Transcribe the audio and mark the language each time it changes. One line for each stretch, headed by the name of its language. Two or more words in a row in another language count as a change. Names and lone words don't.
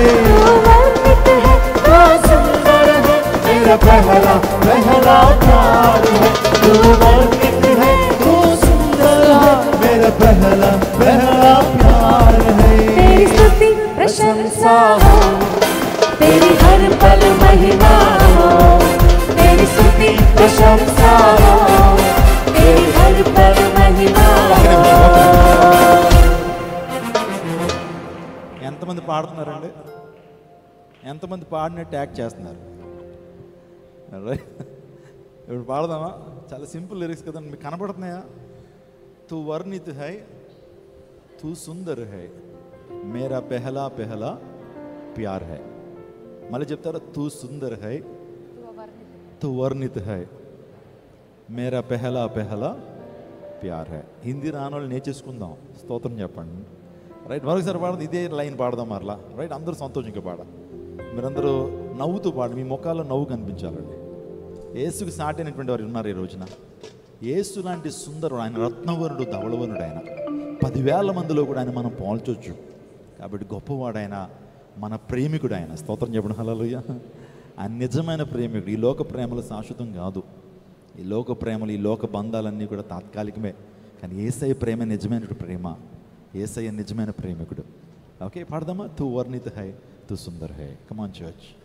Hindi: तू सुंदर है मेरा पहला पहला प्यार मेरा पहला पहला प्यार है। तेरी स्तुति प्रशंसा हो, तेरी हर पल महिमा हो, तेरी स्तुति प्रशंसा हो, तेरी हर पल महिमा हो।
Telugu: ఎంతమంది పాడుతున్నారండి? ఎంతమంది పాడినట్టు యాక్ట్ చేస్తున్నారు? ఇప్పుడు పాడదామా? చాలా
English: simple lyrics
Telugu: కదండి, మీకు కనబడుతున్నాయా?
Hindi: तू वर्णित है, तू सुंदर है, मेरा पहला पहला प्यार है.
Telugu: మళ్ళీ చెప్తారా?
Hindi: तू सुंदर है, तू वर्णित है, मेरा पहला पहला प्यार है.
Telugu: హిందీ రానోళ్ళు నేర్చేసుకుందాం, స్తోత్రం చెప్పండి. రైట్, మరొకసారి పాడదు, ఇదే లైన్ పాడదాం మరలా. రైట్, అందరూ సంతోషంగా పాడ, మీరందరూ నవ్వుతూ పాడు, మీ ముఖాల్లో నవ్వు కనిపించాలండి. యేసుకి సాటైనటువంటి వారు ఉన్నారు ఈ రోజున. యేసు లాంటి సుందరుడు ఆయన, రత్నవరుడు, ధవళవరుడు ఆయన. 10,000 మందిలో కూడా ఆయన మనం పోల్చొచ్చు. కాబట్టి గొప్పవాడు ఆయన, మన ప్రేమికుడు ఆయన. స్తోత్రం చెప్పడం హల్లెలూయా. ఆయన నిజమైన ప్రేమికుడు. ఈ లోక ప్రేమలు శాశ్వతం కాదు. ఈ లోక ప్రేమలు, ఈ లోక బంధాలన్నీ కూడా తాత్కాలికమే. కానీ యేసయ్య ప్రేమ నిజమైన ప్రేమ, యేసయ్య నిజమైన ప్రేమికుడు. ఓకే, పాడదామా?
Hindi: तू वर्णित है, तू सुंदर है.
English: come on church.